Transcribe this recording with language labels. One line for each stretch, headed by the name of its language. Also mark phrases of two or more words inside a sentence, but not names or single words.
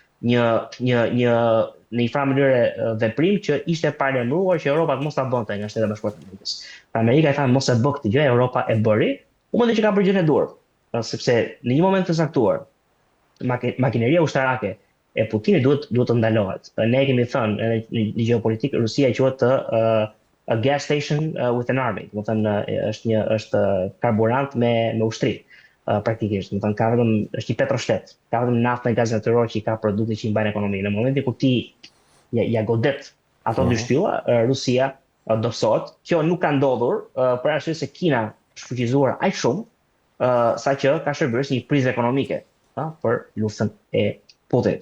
Albanian: Në një farë mënyrë veprim që ishte paralajmëruar që Europa mos ta bënte nga Shtetet e Bashkuara të Amerikës. Amerika i tha mos e bë këtë gjë, Europa e bëri, u mendoj që ka bërë gjën e dur, sepse në një moment të saktuar makineria ushtarake e Putinit duhet të ndalohet. Ne kemi thënë në gjeopolitikë Rusia quhet
English: a gas station with an army,
Albanian: do të thënë është karburant me ushtri. Praktikisht, do të thënë ka vetëm është një petroshtet, ka vetëm naftë dhe gaz natyror që i ka produkte që i mbajnë ekonominë. Në momentin kur ti ja godet ato dy shtylla, Rusia dobësohet. Kjo nuk ka ndodhur për arsye se Kina është fuqizuar aq shumë sa që ka shërbyer si një prizë ekonomike për luftën e Putinit.